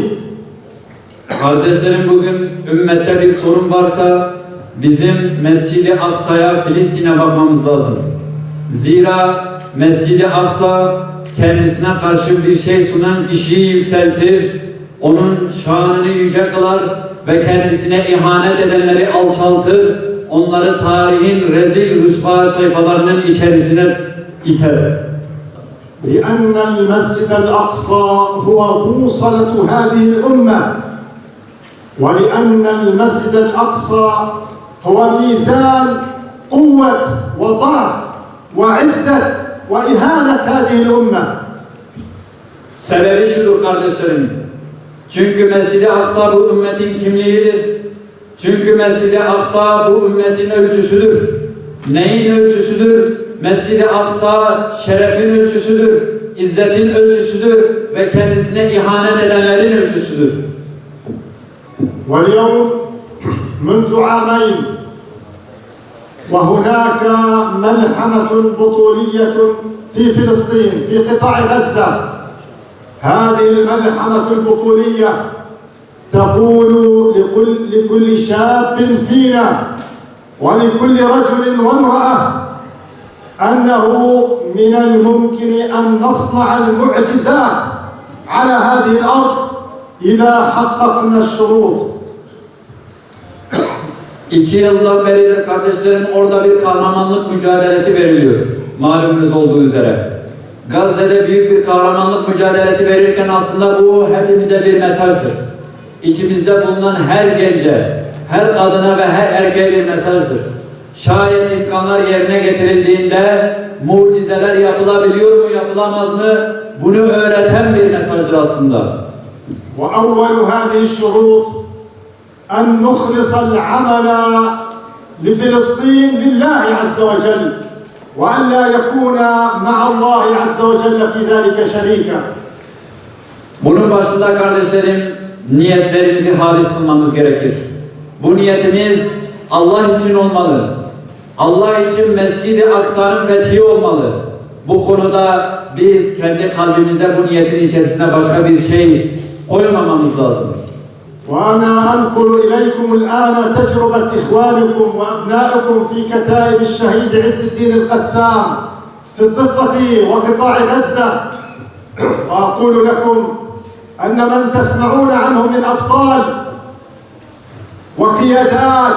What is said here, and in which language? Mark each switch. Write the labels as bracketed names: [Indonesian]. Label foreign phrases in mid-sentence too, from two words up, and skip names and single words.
[Turkish] Kardeşlerim, bugün ümmette bir sorun varsa bizim Mescid-i Aksa'ya, Filistin'e bakmamız lazım. Zira Mescid-i Aksa kendisine karşı bir şey sunan kişiyi yükseltir, onun şanını yüce kılar ve kendisine ihanet edenleri alçaltır, onları tarihin rezil rüsva sayfalarının içerisine iter. [Arabic] لأن المسجد الأقصى هو بوصلة هذه الأمة ولأن المسجد الأقصى هو ميزان قوة وضعف وعزة وإهانة هذه الأمة. [Turkish] Sebebi şudur kardeşlerim. Çünkü Mescid-i Aksa bu ümmetin kimliğidir. Çünkü Mescid-i Aksa bu ümmetin ölçüsüdür. Neyin ölçüsüdür? Mescid-i Aksa şerefin ölçüsüdür. izzetin ölçüsüdür ve kendisine ihanet edenlerin ölçüsüdür. [Arabic] واليوم منذ عامين وهناك ملحمة بطولية في فلسطين في قطاع غزة. هذه الملحمة البطولية تقول لكل شاب فينا ولكل رجل وامرأة أنه من الممكن أن نصنع المعجزات على هذه الأرض إذا حققنا الشروط. [Turkish] 2 yıldan beridir kardeşlerim orada bir kahramanlık mücadelesi veriliyor. Malumunuz olduğu üzere. Gazze'de büyük bir kahramanlık mücadelesi verirken aslında bu hepimize bir mesajdır. İçimizde bulunan her gence, her kadına ve her erkeğe bir mesajdır. Şayet imkanlar yerine getirildiğinde mucizeler yapılabiliyor mu, yapılamaz mı? Bunu öğreten bir mesajdır aslında. [Arabic] وأول هذه الشروط أن نخلص العمل لفلسطين لله عز وجل وأن لا يكون مع الله عز وجل في ذلك شريكا. [Turkish] Bunun başında kardeşlerim niyetlerimizi halis kılmamız gerekir. Bu niyetimiz Allah için olmalı. Allah için Mescid-i Aksa'nın fethi olmalı. Bu konuda biz kendi kalbimize bu niyetin içerisine başka bir şey koymamamız lazım. [Arabic] وأنا أنقل إليكم الآن تجربة إخوانكم وأبنائكم في كتائب الشهيد عز الدين القسام في الضفة وقطاع غزة. وأقول لكم أن من تسمعون عنه من أبطال وقيادات